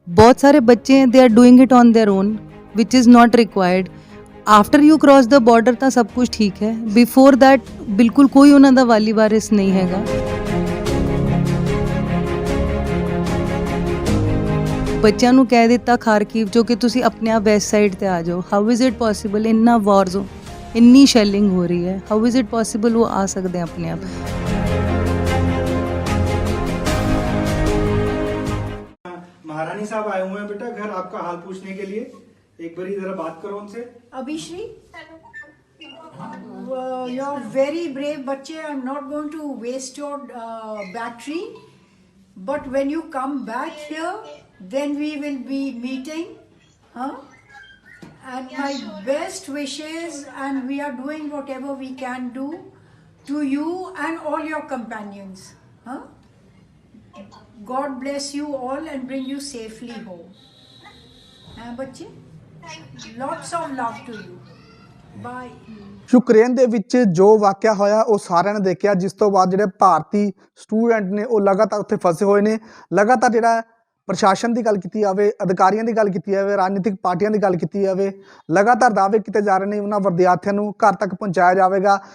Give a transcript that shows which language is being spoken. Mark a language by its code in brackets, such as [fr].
[hi] बहुत सारे बच्चे हैं, [en] They are doing it on their own, which is not required. After you cross the border [pa] ਤਾਂ ਸਭ ਕੁਝ ਠੀਕ ਹੈ, [en] before that [pa] ਬਿਲਕੁਲ ਕੋਈ ਉਹਨਾਂ ਦਾ ਵਾਲੀ ਵਾਰਿਸ ਨਹੀਂ ਹੈਗਾ। ਬੱਚਿਆਂ ਨੂੰ ਕਹਿ ਦਿੱਤਾ ਖਾਰਕੀਵ ਜੋ ਕਿ ਤੁਸੀਂ ਆਪਣੇ ਆਪ ਵੈਸਟ ਸਾਈਡ ਤੇ ਆ ਜਾਓ। [en] How is it possible? [pa] ਇੰਨਾ ਵਾਰ ਜ਼ੋਨ, ਇੰਨੀ ਸ਼ੈਲਿੰਗ ਹੋ ਰਹੀ ਹੈ, [en] how is it possible [pa] ਉਹ ਆ ਸਕਦੇ ਆ ਆਪਣੇ ਆਪ? [hi] महारानी साहब आए हुए हैं बेटा घर आपका हाल पूछने के लिए। एक बारी जरा बात करो उनसे। [en] Abhishri, you're very brave बच्चे. I'm not going to waste your battery. But when you come back here, then we will be meeting. Huh? And my best wishes, and we are doing whatever we can do to you and all your companions. Huh? God bless you all and bring you safely home. बच्चे, lots of love to you. Bye. [pa] Ukraine ਦੇ ਵਿੱਚ ਜੋ ਵਾਕਿਆ ਹੋਇਆ ਉਹ ਸਾਰਿਆਂ ਨੇ ਦੇਖਿਆ, ਜਿਸ ਤੋਂ ਬਾਅਦ ਜਿਹੜੇ ਭਾਰਤੀ ਸਟੂਡੈਂਟ ਨੇ ਉਹ ਲਗਾਤਾਰ ਉੱਥੇ ਫਸੇ ਹੋਏ ਨੇ। ਲਗਾਤਾਰ ਜਿਹੜਾ ਪ੍ਰਸ਼ਾਸਨ ਦੀ ਗੱਲ ਕੀਤੀ ਜਾਵੇ, ਅਧਿਕਾਰੀਆਂ ਦੀ ਗੱਲ ਕੀਤੀ ਜਾਵੇ, ਰਾਜਨੀਤਿਕ ਪਾਰਟੀਆਂ ਦੀ ਗੱਲ ਕੀਤੀ ਜਾਵੇ, ਲਗਾਤਾਰ ਦਾਅਵੇ ਕੀਤੇ ਜਾ ਰਹੇ ਨੇ ਉਹਨਾਂ ਵਿਦਿਆਰਥੀਆਂ ਨੂੰ ਘਰ ਤੱਕ ਪਹੁੰਚਾਇਆ ਜਾਵੇਗਾ।